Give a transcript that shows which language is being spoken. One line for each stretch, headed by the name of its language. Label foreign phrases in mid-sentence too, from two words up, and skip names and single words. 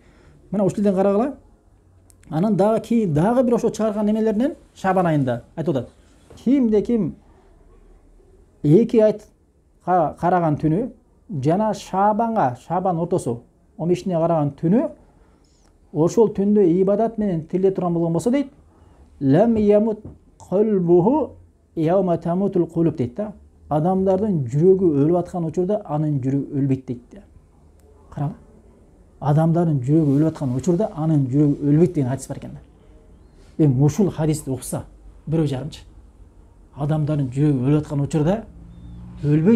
Kyrgyz: Мына ушул жерден карагыла. Анан дагы бир ошо чыгарган немелеринен Шабан айында айтып атат. Кимде ким 2 айт караган түнү жана Шабан ортосу 15-ине караган түнү ошол түндө ибадат менен тилде турган болгон болсо дейт,
Arabic: لم يمت قلبه يوم تموت القلوب
Kyrgyz: дейт да. Адамдардын жүрөгү өлүп аткан учурда анын жүрөгү өлбөйт дейт. Караңы. Адамдардын жүрөгү өлүп аткан учурда анын жүрөгү өлбөйт деген хадис бар экен да. Эми ушул хадисти укса бирөө жарымчы. Адамдардын жүрөгү өлүп аткан учурда өлбөйт.